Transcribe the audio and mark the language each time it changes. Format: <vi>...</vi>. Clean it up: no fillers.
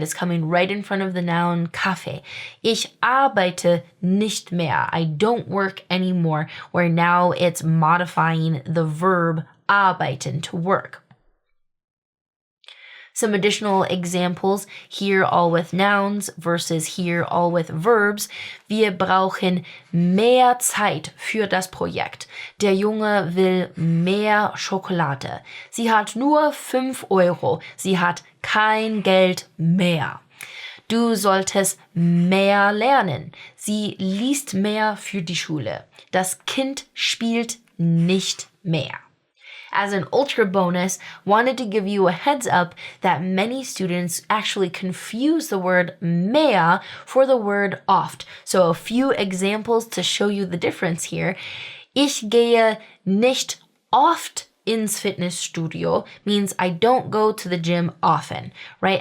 <en>It's coming right in front of the noun Kaffee.</en> <de>Ich arbeite nicht mehr.</de> <en>I don't work anymore, where now it's modifying the verb arbeiten, to work. Some additional examples, here all with nouns versus here all with verbs.</en> <de>Wir brauchen mehr Zeit für das Projekt. Der Junge will mehr Schokolade. Sie hat nur 5 Euro. Sie hat kein Geld mehr. Du solltest mehr lernen. Sie liest mehr für die Schule. Das Kind spielt nicht mehr.</de> <en>As an ultra bonus, wanted to give you a heads up that many students actually confuse the word mehr for the word oft. So a few examples to show you the difference here.</en> <de>Ich gehe nicht oft ins Fitnessstudio</de> <en>means I don't go to the gym often, right?</en>